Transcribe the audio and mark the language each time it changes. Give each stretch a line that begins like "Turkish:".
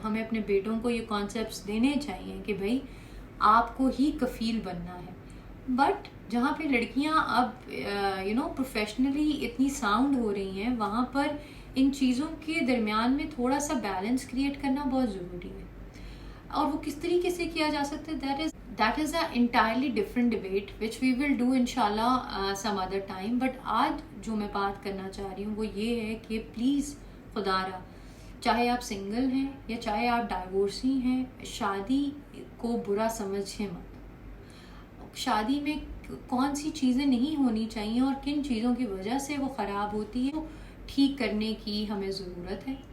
Urdu: ہمیں اپنے بیٹوں کو یہ کانسیپٹس دینے چاہیے کہ بھائی آپ کو ہی کفیل بننا ہے. بٹ جہاں پہ لڑکیاں اب پروفیشنلی اتنی ساؤنڈ ہو رہی ہیں، وہاں پر ان چیزوں کے درمیان میں تھوڑا سا بیلنس کریٹ کرنا بہت ضروری ہے. اور وہ کس طریقے سے کیا جا سکتا ہے،
English: that is an entirely different debate which we will do inshallah some other time.
Urdu: But آج جو میں بات کرنا چاہ رہی ہوں وہ یہ ہے کہ پلیز خدا را، چاہے آپ سنگل ہیں یا چاہے آپ ڈائیورسی ہیں، شادی کو برا سمجھیں مت. شادی میں کون سی چیزیں نہیں ہونی چاہیے اور کن چیزوں کی وجہ سے وہ خراب ہوتی ہے، ٹھیک کرنے کی ہمیں ضرورت ہے.